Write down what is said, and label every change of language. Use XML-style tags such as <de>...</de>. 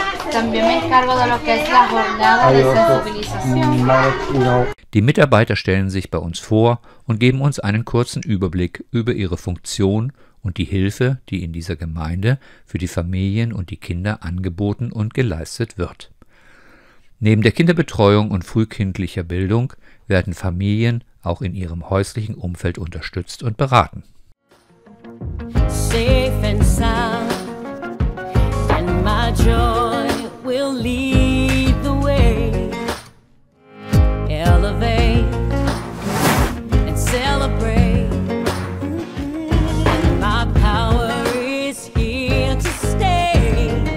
<es>También me encargo de lo que es la jornada de sensibilización.</es> <de>Die Mitarbeiter stellen sich bei uns vor und geben uns einen kurzen Überblick über ihre Funktion und die Hilfe, die in dieser Gemeinde für die Familien und die Kinder angeboten und geleistet wird. Neben der Kinderbetreuung und frühkindlicher Bildung werden Familien auch in ihrem häuslichen Umfeld unterstützt und beraten.</de> <en>Safe and sound, and my joy will lead the way. Elevate and celebrate. And my power is here to stay.</en>